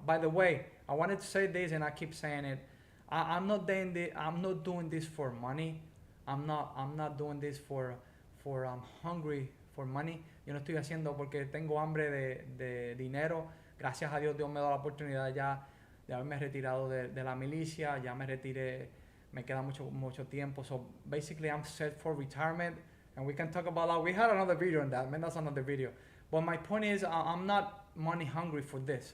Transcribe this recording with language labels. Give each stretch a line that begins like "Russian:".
English: By the way, I wanted to say this, and I keep saying it. I'm not doing this for money. I'm not doing this for I'm hungry for money.
Spanish: Yo no estoy haciendo porque tengo hambre de dinero. Gracias a Dios, Dios me da la oportunidad ya de haberme retirado de la milicia. Ya me retiré, me queda mucho tiempo.
English: So basically, I'm set for retirement, and we can talk about that. We had another video on that. Man, that's another video. But my point is, I'm not money hungry for this.